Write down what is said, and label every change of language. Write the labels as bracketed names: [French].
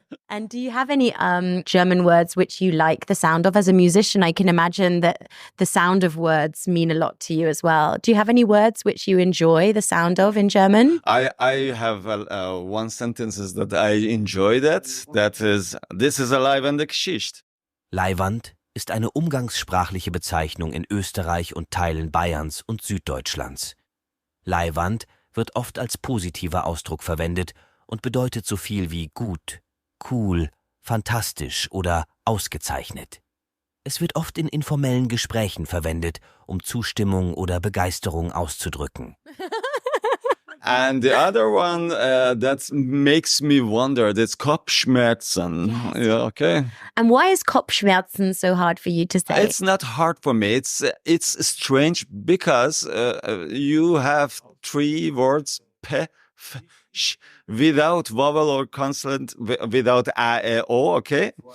[English] And do you have any German words which you like the sound of? As a musician, I can imagine that the sound of words mean a lot to you as well. Do you have any words which you enjoy the sound of in German? I have one sentence that I enjoy that is, this is a [German] leibende Geschichte. Leihwand ist eine umgangssprachliche Bezeichnung in Österreich und Teilen Bayerns und Süddeutschlands. Leihwand wird oft als positiver Ausdruck verwendet und bedeutet so viel wie gut, cool, fantastisch oder ausgezeichnet. Es wird oft in informellen Gesprächen verwendet, um Zustimmung oder Begeisterung auszudrücken. [English] And the other one that makes me wonder, that's Kopfschmerzen. Yes. Yeah, okay. And why is Kopfschmerzen so hard for you to say? It's not hard for me. It's strange because you have 3 words pe, f, sh, without vowel or consonant, without a, e, o, okay?